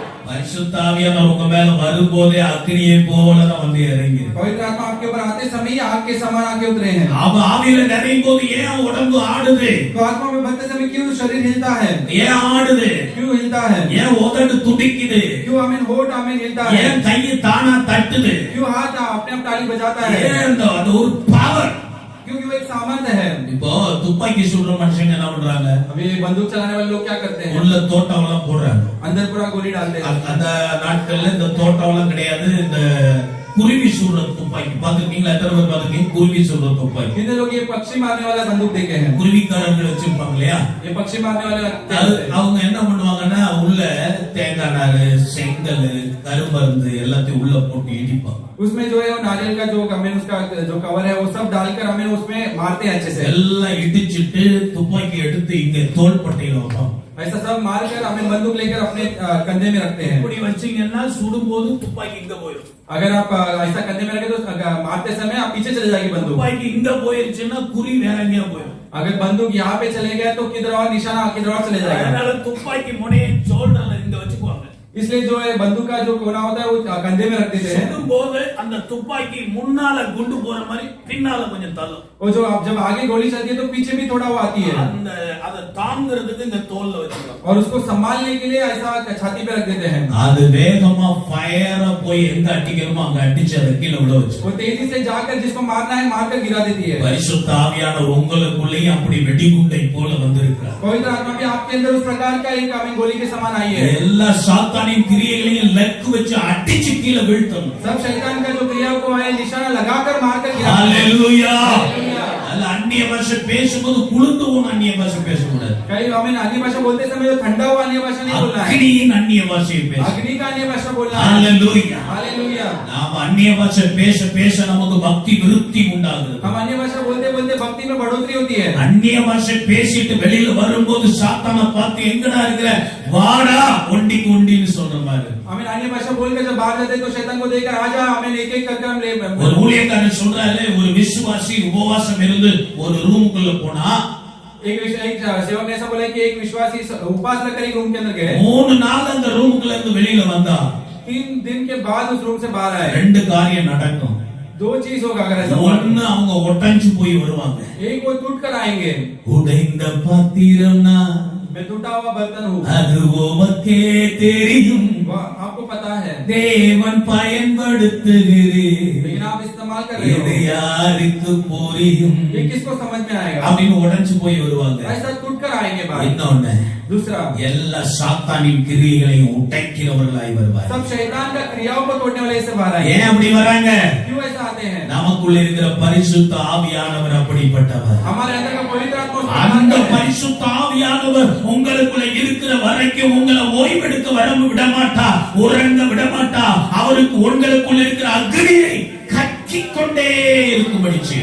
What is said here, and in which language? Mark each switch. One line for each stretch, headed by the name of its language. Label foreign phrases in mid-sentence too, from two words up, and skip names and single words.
Tamil: பரிசுத்த ஆவியானவர் உங்க மேல வரும்போதே அக்கினியை போல தான் வந்து இறங்கி
Hindi: पवित्र आत्मा आपके ऊपर आते समय ही आग के समान आके उतरे हैं।
Tamil: அவ ஆவியில நிறையும் போது ஏன் உடம்பு ஆடுது
Hindi: तो आत्मा में भरते समय क्यों शरीर हिलता है,
Tamil: ஏன் ஆடுது
Hindi: क्यों हिलता है,
Tamil: ஏன் உதடு துடிக்குது
Hindi: क्यों आमीन होठ आमीन हिलता है,
Tamil: ஏன் கை தானா தட்டுது
Hindi: क्यों हाथ अपने आप ताली बजाता है,
Tamil: ஏன் அது ஒரு பவர்
Hindi: क्योंकि वो एक सामर्थ्य है।
Tamil: இப்போ துப்பாக்கி சுடுற மனுஷங்க என்ன பண்றாங்க
Hindi: अभी बंदूक चलाने वाले लोग क्या करते हैं,
Tamil: உள்ள தோட்டம் எல்லாம் போடுறாங்க
Hindi: अंदर पूरा गोली डालते हैं।
Tamil: அந்த நாட்கள்ல இந்த தோட்டம் எல்லாம் கிடையாது இந்த குருவி சுடுற துப்பாக்கி பாத்துருக்கீங்களா எத்தனை பேர் பாத்துருக்கீங்க குருவி சுடுற துப்பாக்கி
Hindi: कितने लोग ये पक्षी मारने वाला बंदूक देखे हैं,
Tamil: குருவிக்காரர்கள் வச்சிருப்பாங்க இல்லையா
Hindi: ये पक्षी मारने वाले
Tamil: அவங்க என்ன பண்ணுவாங்கன்னா உள்ள தேங்காய் நாறு செங்கல் கரும்பருந்து எல்லாத்தையும் உள்ள போட்டு இடிப்பாங்க
Hindi: उसमें जो है वो नारियल का जो हमें उसका जो कवर है वो सब डालकर हमें उसमें मारते हैं अच्छे से।
Tamil: எல்லாம் இடிச்சிட்டு துப்பாக்கி எடுத்து இங்க தோள்பட்டையில வைப்பாங்க
Hindi: ऐसा सब मारकर हमें बंदूक लेकर अपने कंधे में रखते हैं।
Tamil: இப்படி வச்சீங்கன்னா சுடும்போது துப்பாக்கி இங்க போயிடும்
Hindi: अगर आप ऐसा कंधे में रखे तो मारते समय आप पीछे चले जाएगी बंदूक।
Tamil: துப்பாக்கி இங்க போயிருச்சுன்னா குறி வேற எங்கேயா போயிடும்
Hindi: अगर बंदूक यहाँ पे चले गए तो किधर और निशाना किधर और चले जाएगा।
Tamil: அதனால துப்பாக்கி முனையை ஷோல்டர்ல இங்க வச்சுக்குவாங்க
Hindi: इसलिए जो है बंदूक का जो कोना होता है वो कंधे में रख देते हैं।
Tamil: சுடும்போது அந்த துப்பாக்கி முன்னால குண்டு போற மாதிரி பின்னால கொஞ்சம் தள்ளும்
Hindi: और जो आप जब आगे गोली चलती है तो पीछे भी थोड़ा वो आती है
Tamil: அந்த அத தாங்கிறதுக்கு இந்த தோல்ல வச்சுக்குவாங்க
Hindi: और उसको संभालने के लिए ऐसा छाती पे रख देते हैं।
Tamil: அது வேகமா ஃபயரா போய் எங்க அடிக்கணுமோ அங்க அடிச்சு அதை கீழே விட வச்சு
Hindi: वो तेजी से जाकर जिसको मारना है मारकर गिरा देती है।
Tamil: பரிசுத்த ஆவியானவர் உங்களுக்குள்ளேயும் அப்படி வெடிகுண்டை போல வந்திருக்கிறார்
Hindi: पवित्र आत्मा भी आपके अंदर उस प्रकार का एक हमें गोली के समान आई है।
Tamil: எல்லா சாத்தானின் கிரியைகளையும் லக்கு வச்சு அடிச்சு கீழே வீழ்த்தணும்
Hindi: सब शैतान का जो क्रिया को है निशाना लगाकर मारकर गिरा देते हैं।
Tamil: ஹalleluya
Hindi: हालेलुया।
Tamil: அல்ல அந்நிய பாஷை பேசும்போது குளிர்ந்து போன அந்நிய பாஷை பேசக்கூடாது
Hindi: कई हमें अन्य भाषा बोलते समय जो ठंडा हुआ अन्य भाषा नहीं बोलना है,
Tamil: அக்னியின் அந்நிய பாஷையை பேச
Hindi: अग्नि का अन्य भाषा बोलना है।
Tamil: ஹalleluya
Hindi: हालेलुया।
Tamil: நாம் அந்நிய பாஷை பேச பேச நமக்கு பக்தி விருத்தி உண்டாகுது
Hindi: हम अन्य भाषा बोलते बोलते भक्ति में बढ़ोतरी होती है।
Tamil: அந்நிய பாஷை பேசிட்டு வெளியில வரும்போது சாத்தானை பார்த்து எங்கடா இருக்கிற வாடா ஒண்டிக்கு ஒண்டின்னு சொல்ற மாதிரி
Hindi: हमें अन्य भाषा बोलकर जब बाहर जाते हैं तो शैतान को देखकर आजा हमें एक एक करके हम ले
Tamil: ஒரு ஊழியக்காரன் சொல்றாரு ஒரு விசுவாசி உபவாசம் இருந்து ஒரு ரூமுக்குள்ள போனா
Hindi: एक सेवक ने ऐसा बोला कि एक विश्वासी उपवास रखकर एक रूम के अंदर गए,
Tamil: 3 நாள் அந்த ரூமுக்குள்ள இருந்து வெளியில வந்தா
Hindi: 3 दिन के बाद उस रूम से बाहर आए।
Tamil: 2 காரியம் நடக்கும்
Hindi: 2 चीज होगा अगर ऐसा हुआ।
Tamil: ஒன்னு அவங்க ஒட்டஞ்சு போய் வருவாங்க
Hindi: एक वो टूट कर आएंगे,
Tamil: உடைந்த பாத்திரம்னா
Hindi: मैं टूटा हुआ बर्तन हूँ,
Tamil: அது உமக்கே தெரியும்
Hindi: वह आपको पता है
Tamil: தேவன் பயன்படுத்துகிறேன்
Hindi: लेकिन आप इस्तेमाल कर रहे
Tamil: இது
Hindi: हो,
Tamil: யாருக்கு புரியும்
Hindi: ये किसको समझ में आएगा।
Tamil: அப்படின்னு உடைஞ்சு போய் வருவாங்க
Hindi: ऐसा टूट कर आएंगे बाहर।
Tamil: இன்னொன்னு
Hindi: दूसरा
Tamil: எல்லா சாத்தானின் கிரியைகளையும் உடைக்கிறவர்களாய் வருவார்
Hindi: सब शैतान का क्रियाओं को तोड़ने वाले से बाहर आएंगे।
Tamil: ஏன் அப்படி வராங்க
Hindi: क्यों ऐसा आते हैं,
Tamil: நமக்குள்ள இருக்கிற பரிசுத்த ஆவியானவர் அப்படிப்பட்டவர்
Hindi: हमारे अंदर का पवित्र आत्मा उस
Tamil: அந்த
Hindi: प्रकार का है।
Tamil: பரிசுத்த ஆவியானவர் உங்களுக்குள்ள இருக்கிற வரைக்கும் உங்களை ஓய்வெடுக்க விடமாட்டா உறங்க விடமாட்டா அவருக்கு உங்களுக்குள்ள இருக்கிற அக்னியை கக்கிக்கொண்டே இருக்கும்படி செய்யும்